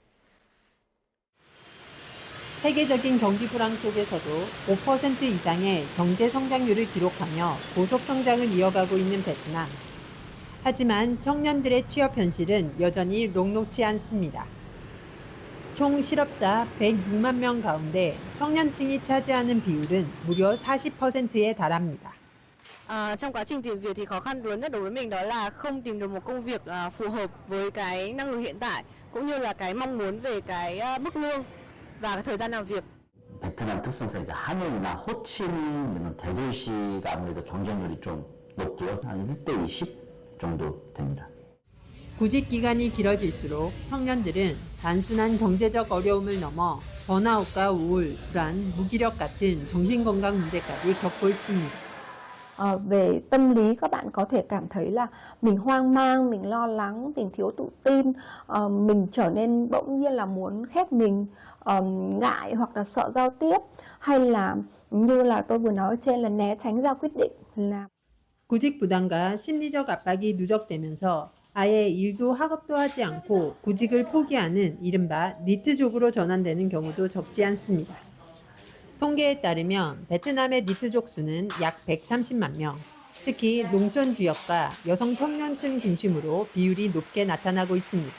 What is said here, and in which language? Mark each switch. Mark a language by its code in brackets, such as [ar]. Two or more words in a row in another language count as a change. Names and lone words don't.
[ko] 세계적인 경기 불황 속에서도 5% 이상의 경제 성장률을 기록하며 고속 성장을 이어가고 있는 베트남. 하지만 청년들의 취업 현실은 여전히 녹록지 않습니다. 총 실업자 106만 명 가운데 청년층이 차지하는 비율은 무려 40%에 달합니다. [vi] Trong quá trình tìm việc thì khó khăn lớn nhất đối với mình đó là không tìm được một công việc phù hợp với cái năng lực hiện tại cũng như là cái mong muốn về cái mức lương và cái thời gian làm việc. [ko] 베트남 특성상 이제 하노이나 호치민 이런 대도시가 아무래도 경쟁률이 좀 높고요. 한 1대 20 정도 됩니다. 구직 기간이 길어질수록 청년들은 단순한 경제적 어려움을 넘어 번아웃과 우울, 불안, 무기력 같은 정신건강 문제까지 겪고 있습니다. [vi] Về tâm lý các bạn có thể cảm thấy là mình hoang mang, mình lo lắng, mình thiếu tự tin, mình trở nên bỗng nhiên là muốn khép mình, ngại hoặc là sợ giao tiếp, hay là như là tôi vừa nói ở trên là né tránh ra quyết định. Là [ko] 구직 부담과 심리적 압박이 누적되면서 아예 일도 학업도 하지 않고 구직을 포기하는 이른바 니트족으로 전환되는 경우도 적지 않습니다. 통계에 따르면 베트남의 니트족 수는 약 130만 명, 특히 농촌 지역과 여성 청년층 중심으로 비율이 높게 나타나고 있습니다.